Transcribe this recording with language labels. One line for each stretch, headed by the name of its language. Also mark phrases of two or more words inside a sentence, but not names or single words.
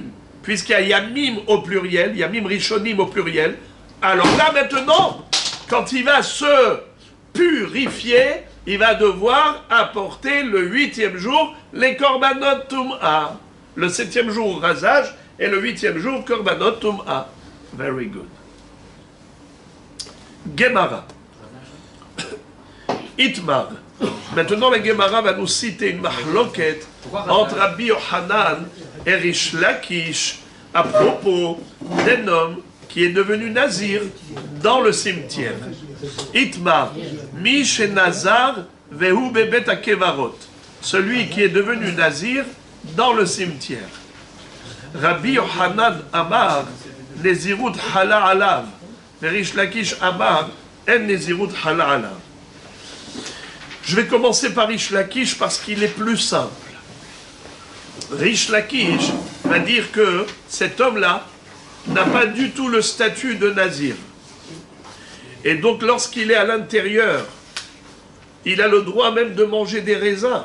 French: Puisqu'il y a Yamim au pluriel,
Hebrew: ימים ראשונים
French: au pluriel, alors là maintenant, quand il va se purifier, il va devoir apporter le 8e jour les
Hebrew: קרבנות טומאה.
French: Le 7e jour, rasage, et le 8e jour,
Hebrew: קרבנות טומאה.
English: Very good. Gemara.
French: Itmar. Maintenant, la Gemara va nous citer une mahloket entre Rabbi Yochanan et Rish Lakish à propos d'un homme qui est devenu nazir dans le cimetière.
Hebrew: איתמר, מיש את נזר, והוא בבית הקברות.
French: Celui qui est devenu nazir dans le cimetière.
Hebrew: רבי יוחנן אמר, נזירות חלה עליו. ריש לקיש אמר, אין נזירות חלה עליו.
French: Je vais commencer par Rish Lakish parce qu'il est plus simple. Rish Lakish va dire que cet homme-là n'a pas du tout le statut de nazir. Et donc lorsqu'il est à l'intérieur, il a le droit même de manger des raisins.